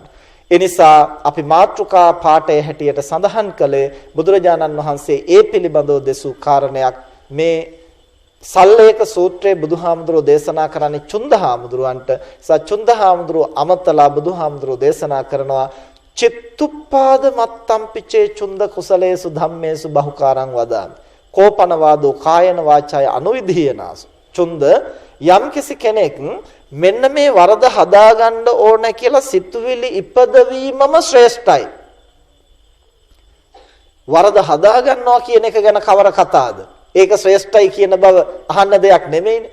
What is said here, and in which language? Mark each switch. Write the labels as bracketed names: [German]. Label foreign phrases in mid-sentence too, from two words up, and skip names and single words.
[Sinhala] එනිසා අපි මාතෘකා පාඨයේ හැටියට සඳහන් කළේ බුදුරජාණන් වහන්සේ ඒ පිළිබඳව දෙසූ කාරණයක්. මේ සල්ලේක සූත්‍රයේ බුදුහාමුදුරෝ දේශනා කරන්නේ චුන්දහාමුදුරන්ට. සචුන්දහාමුදුරෝ අමතලා බුදුහාමුදුරෝ දේශනා කරනවා [Pali] චිත්තුප්පාද මත්තම්පිචේ චුන්ද කුසලේසු ධම්මේසු බහුකාරං වදාමි. කෝපන වාදෝ කායන වාචාය අනුවිධීයනාසු. [Sinhala] චුන්ද යම්කිසි කෙනෙක් මෙන්න මේ වරද හදාගන්න ඕන කියලා සිතුවිලි ඉපදවීමම ශ්‍රේෂ්ඨයි. වරද හදාගන්නවා කියන එක ගැන කවර කතාවද? ඒක ශ්‍රේෂ්ඨයි කියන බව අහන්න දෙයක් නෙමෙයිනේ.